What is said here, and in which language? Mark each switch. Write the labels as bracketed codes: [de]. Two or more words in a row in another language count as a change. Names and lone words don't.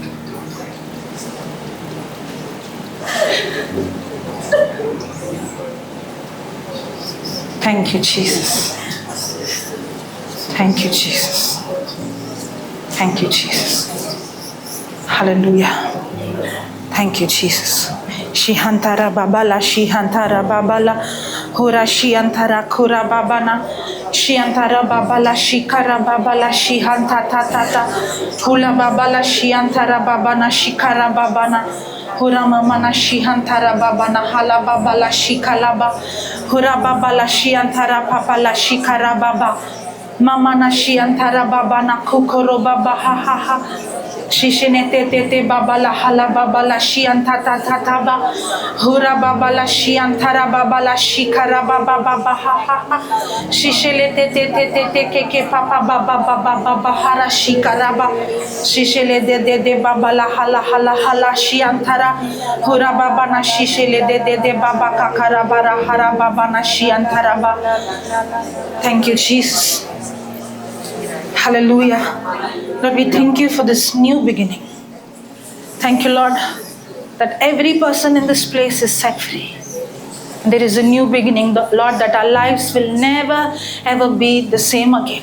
[en] Thank you, Jesus. Thank you, Jesus. Thank you, Jesus. Hallelujah. Thank you, Jesus. Shihantara babala, shihantara babala, hora shiantara kura babana, shiantara babala, shikara babala, shihanta tata, hula babala, shiantara babana, shikara babana, hura mamana, shihantara babana, hala babala, shikalaba, hura babala, shiantara papala, shikara baba, mamana, shiantara babana, kukoro baba, ha ha ha. Shishene te te te babala hala babala shianta ta ta ta ba hura babala shiantara babala shikara baba baba ha ha ha shishele te te te te te ke ke papa baba baba baba hara shikara ba shishele de babala hala hala hala shiantara hura baba na shishele de baba kakara bara hara baba na shiantara ba. Thank you, Jesus. Hallelujah. Lord, we thank you for this new beginning. Thank you, Lord, that every person in this place is set free. There is a new beginning, Lord, that our lives will never ever be the same again.